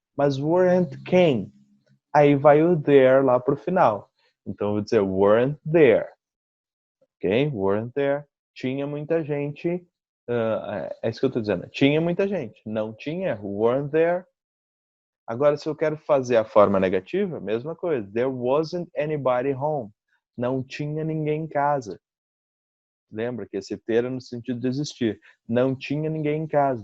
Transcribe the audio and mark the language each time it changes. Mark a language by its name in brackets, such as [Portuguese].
[Portuguese] Mas weren't quem? Aí vai o there lá para o final. Então eu vou dizer weren't there. Ok? Weren't there. Tinha muita gente. É isso que eu estou dizendo. Tinha muita gente. Não tinha. Weren't there. Agora, se eu quero fazer a forma negativa, mesma coisa. [English] There wasn't anybody home. [Portuguese] Não tinha ninguém em casa. Lembra que esse ter é no sentido de existir. Não tinha ninguém em casa.